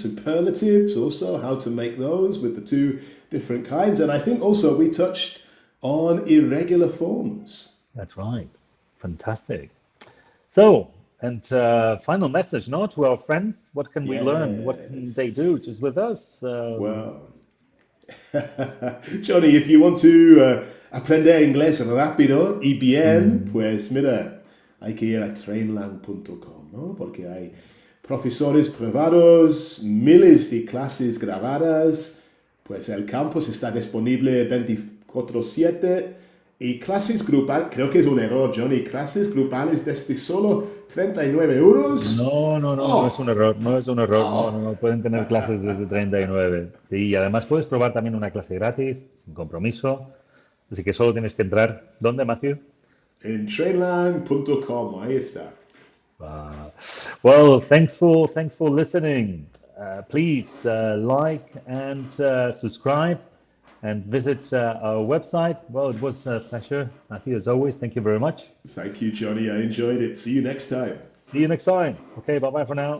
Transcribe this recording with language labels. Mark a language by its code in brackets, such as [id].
[en] Superlatives, also how to make those with the two different kinds. And I think also we touched on irregular forms. That's right. Fantastic. So, and final message, no, to our friends. What can we learn? What can they do just with us? Well, Johnny, if you want to [es] aprender inglés rápido y bien, pues mira, hay que ir a trainlang.com, ¿no? Porque hay profesores privados, miles de clases grabadas, pues el campus está disponible 24/7 y clases grupales, creo que es un error, Johnny, clases grupales desde solo 39 euros. No es un error, no, pueden tener clases desde 39. Sí, y además puedes probar también una clase gratis, sin compromiso, así que solo tienes que entrar, ¿dónde, Matthew? En trainlang.com, ahí está. [en] Well, thanks for listening. Please like and subscribe and visit our website. Well, it was a pleasure, Matthew, as always. Thank you very much. Thank you, Johnny. I enjoyed it. See you next time. See you next time. Okay, bye-bye for now.